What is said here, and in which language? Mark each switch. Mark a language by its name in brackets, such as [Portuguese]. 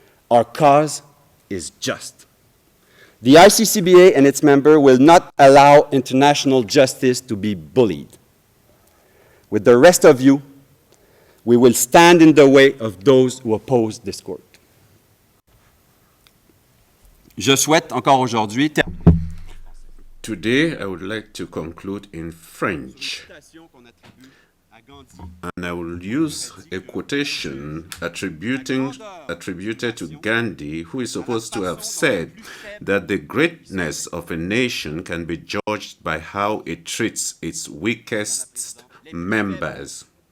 [English] Our cause is just. The ICCBA and its members will not allow international justice to be bullied. With the rest of you, we will stand in the way of those who oppose this court. [French] Je souhaite encore aujourd'hui terminer. [English] Today, I would like to conclude in French, and I will use a quotation attributed to Gandhi, who is supposed to have said that the greatness of a nation can be judged by how it treats its weakest members.